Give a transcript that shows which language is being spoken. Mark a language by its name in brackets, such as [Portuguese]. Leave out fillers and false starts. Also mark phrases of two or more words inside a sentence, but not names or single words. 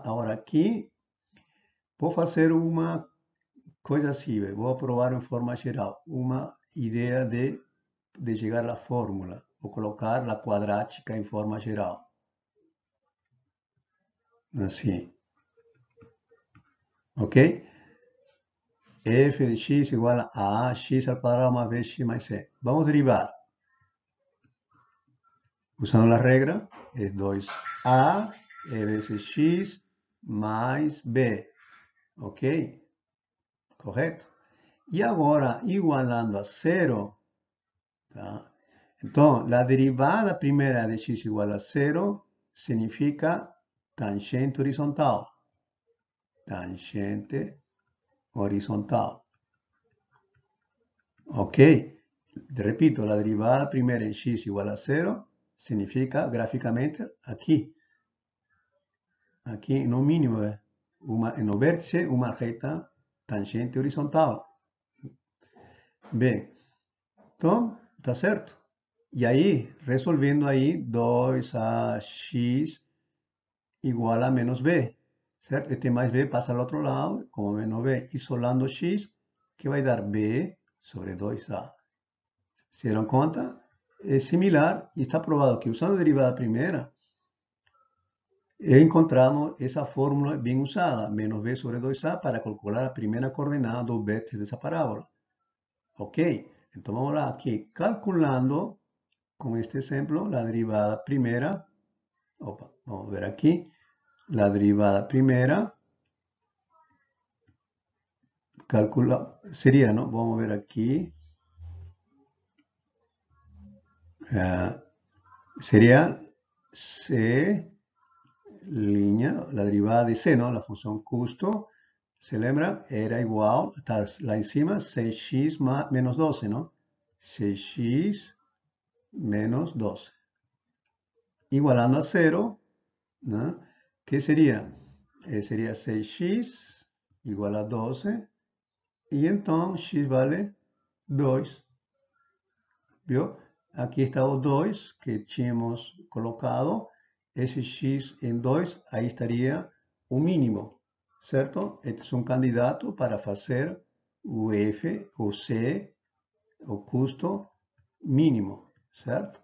[Portuguese] Agora aqui, vou fazer uma coisa assim, vou provar em forma geral uma ideia de chegar à fórmula. Vou colocar a quadrática em forma geral. Assim. Ok? [Spanish] F de x igual a x al cuadrado más b x más c. Vamos a derivar. Usando la regla, es 2a veces x más b. [Portuguese] Ok? Correto? E agora, igualando a 0, tá? [Spanish] Entonces, la derivada primera de x igual a 0 significa tangente horizontal. Tangente horizontal. Ok, repito, la derivada primera en x igual a 0 significa gráficamente aquí [Portuguese] no mínimo, no vértice, [Spanish] una recta tangente horizontal. [Portuguese] Bem, então, tá certo? E aí, resolvendo aí, 2ax igual a menos b, certo? Este mais b passa ao outro lado, como menos b, isolando x, que vai dar b sobre 2a. Se deram conta? É similar e está provado que usando a derivada primeira, encontramos essa fórmula bem usada, menos b sobre 2a, para calcular a primeira coordenada do vértice dessa parábola. Ok, então vamos lá aqui, [Spanish] calculando con este ejemplo la derivada primera, opa, vamos a ver aquí, la derivada primera, calcula, sería, ¿no? Vamos a ver aquí, sería C, línea, la derivada de C, ¿no? La función custo, [Portuguese] se lembra, [Spanish] era igual, [Portuguese] está lá [Spanish] encima, 6x más, menos 12, ¿no? 6x menos 12. Igualando a 0, ¿no? ¿Qué sería? Sería 6x igual a 12, [Portuguese] e então x vale 2. Viu? Aqui está o 2 que tínhamos colocado. Esse x em 2, aí estaria o mínimo, certo? Este é um candidato para fazer o F, o C, o custo mínimo, certo?